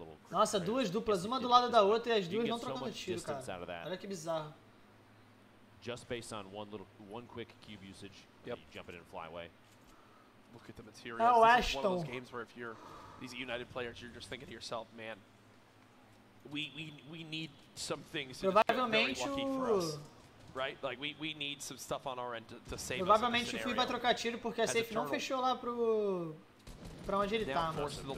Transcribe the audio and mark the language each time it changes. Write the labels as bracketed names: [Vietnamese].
[Portuguese] Nossa, 2 duplas, uma do lado da outra e as duas não trocando tiro, cara. Olha que bizarro. [English] Just based on one quick cube usage, you jump it and fly away. Look at the materials. This is one of those games where if you're these United players, you're just thinking to yourself, man. We need some things. [Portuguese] Provavelmente [English] right? Like we need some stuff on our end to save us. [Portuguese] Provavelmente o Tfue vai trocar tiro porque a safe não fechou lá pra onde ele tá, mano.